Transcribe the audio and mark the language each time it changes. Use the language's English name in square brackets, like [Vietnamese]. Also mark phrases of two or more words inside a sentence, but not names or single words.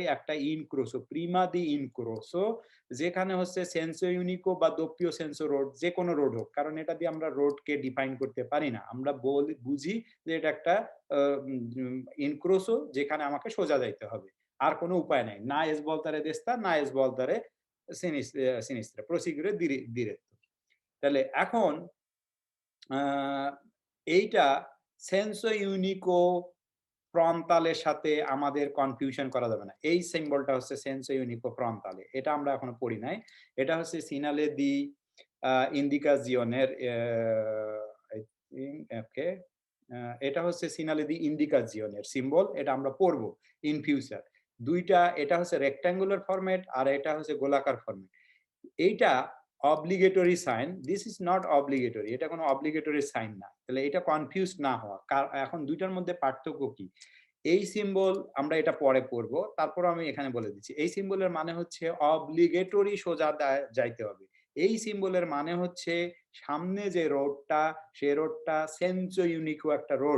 [Bangla] একটা ইনক্রোসো, [Italian] prima di incrocio, [Bangla] যেখানে হচ্ছে [Italian] senso unico [Bangla] বা [Italian] doppio senso [Bangla] রোড, যেকোনো রোড হোক। কারণ এটা দিয়ে আমরা রোডকে ডিফাইন করতে পারি না। আমরা বুঝি যে এটা একটা আ ইনক্রোসো যেখানে আমাকে সোজা যাইতে হবে। আর কোনো উপায় নাই। [Italian] না es voltare destra, না es voltare sinistra. Proseguire diretto. [Bangla] তাহলে এখন আ এইটা [Italian] senso unico frontaleর [Bangla] সাথে আমাদের কনফিউশন করা যাবে না। এই সিম্বলটা হচ্ছে [Italian] senso unico frontale. [Bangla] এটা আমরা এখনো পড়ি নাই। এটা হচ্ছে [Italian] segnale di indicazioneর [English] I think okay. [Bangla] এটা হচ্ছে [Italian] segnale di indicazioneর [Bangla] সিম্বল। এটা আমরা পড়ব [English] in future. [Bangla] ২ টা এটা হচ্ছে [English] rectangular format [Bangla] আর এটা হচ্ছে গোলাকার ফরমেট। এইটা obligatory সাইন, [English] this is not obligatory, [Bangla] এটা কোনো obligatory সাইন না। তাহলে এটা কনফিউজ না হওয়া। এখন ২ টার মধ্যে পার্থক্য কি? এই সিম্বল আমরা এটা পরে পড়ব। তারপরও আমি এখানে বলে দিচ্ছি। এই সিম্বলের মানে হচ্ছে obligatory সোজা যাইতে হবে। এই সিম্বলের মানে হচ্ছে সামনে যে রোডটা, সে রোডটা [Italian] senso unico [Bangla] একটা রোড।